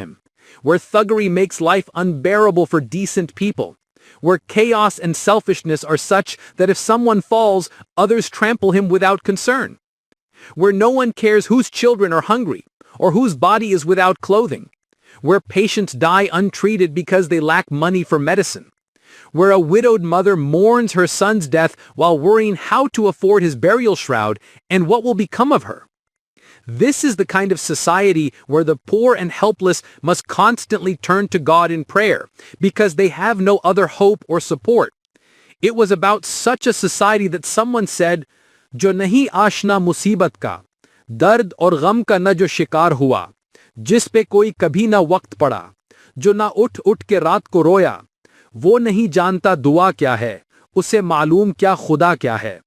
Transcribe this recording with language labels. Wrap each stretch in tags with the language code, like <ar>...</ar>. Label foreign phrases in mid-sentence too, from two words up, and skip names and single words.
<en>him, where thuggery makes life unbearable for decent people, where chaos and selfishness are such that if someone falls, others trample him without concern, where no one cares whose children are hungry or whose body is without clothing, where patients die untreated because they lack money for medicine, where a widowed mother mourns her son's death while worrying how to afford his burial shroud and what will become of her. This is the kind of society where the poor and helpless must constantly turn to God in prayer because they have no other hope or support. It was about such a society that someone said,</en> <ur>"جو نہیں آشنا مصیبت کا، درد اور غم کا نہ جو شکار ہوا, جس پہ کوئی کبھی نہ وقت پڑا، جو نہ اٹھ اٹھ کے رات کو رویا، وہ نہیں جانتا دعا کیا ہے، اسے معلوم کیا خدا کیا ہے."</ur>